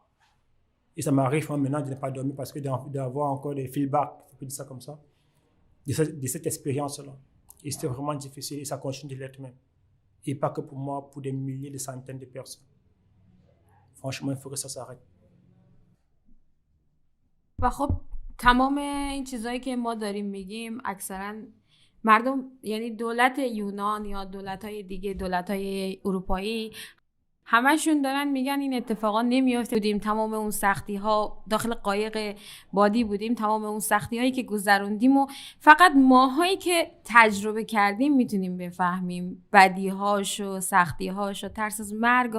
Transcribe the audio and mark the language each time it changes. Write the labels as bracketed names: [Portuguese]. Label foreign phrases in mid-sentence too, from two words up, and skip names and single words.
[French] Et ça m'arrive maintenant de ne pas dormir parce que d'avoir encore des feedbacks, on peut dire ça comme ça, de cette expérience-là. Et c'était vraiment difficile et ça continue de l'être même. Et pas que pour moi, pour des milliers, des centaines de personnes. Franchement, il faut que ça s'arrête. [Persian] و خب تمام این چیزایی که ما داریم میگیم اکثرا مردم، یعنی دولت یونان یا دولت‌های دیگه، دولت‌های اروپایی، همشون دارن میگن این اتفاقا نمیافته. بودیم تمام اون سختی‌ها داخل قایق بادی بودیم، تمام اون سختی‌هایی که گذروندیم و فقط ماهایی که تجربه کردیم میتونیم بفهمیم بدی‌هاشو، سختی‌هاشو، ترس از مرگ.